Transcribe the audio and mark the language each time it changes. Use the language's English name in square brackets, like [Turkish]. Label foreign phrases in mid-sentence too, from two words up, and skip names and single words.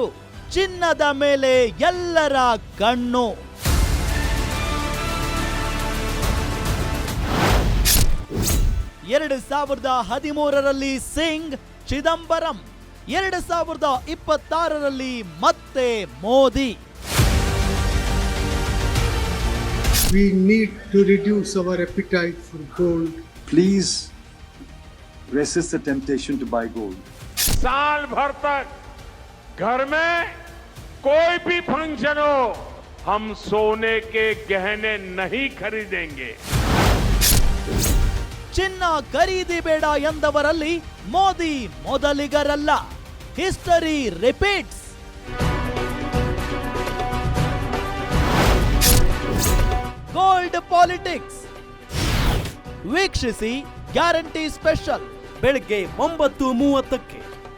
[Kannada] ಚಿನ್ನದ ಮೇಲೆ ಎಲ್ಲರ ಕಣ್ಣು. 2013ರಲ್ಲಿ ಸಿಂಗ್, ಚಿದಂಬರಂ. 2026ರಲ್ಲಿ ಮತ್ತೆ ಮೋದಿ. [English] We need to reduce our appetite for gold. Please resist the temptation to buy gold. [Hindi] साल भर तक घर में कोई भी फंक्शन हो, हम सोने के गहने नहीं खरीदेंगे. [Kannada] ಚಿನ್ನ ಖರೀದಿ ಬೇಡ ಎಂದವರಲ್ಲಿ ಮೋದಿ ಮೊದಲಿಗರಲ್ಲ. [English] History repeats. [Kannada] ಗೋಲ್ಡ್ ಪಾಲಿಟಿಕ್ಸ್ ವೀಕ್ಷಿಸಿ ಗ್ಯಾರಂಟಿ ಸ್ಪೆಷಲ್ ಬೆಳಗ್ಗೆ 9:30ಕ್ಕೆ.